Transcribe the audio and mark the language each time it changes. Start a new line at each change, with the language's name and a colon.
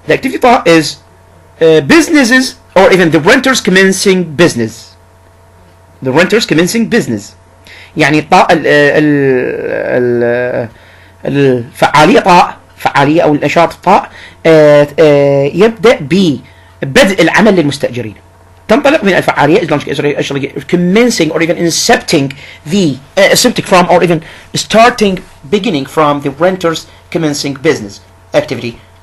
English: The activity طاء is businesses or even the renters commencing business. The renters commencing business.
Arabic: يعني طاء الفعالية طاء, فعالية أو النشاط طاء يبدأ ببدء العمل للمستأجرين. تنطلق من الفعالية
English: commencing or even incepting from or even beginning from the renters commencing business activity.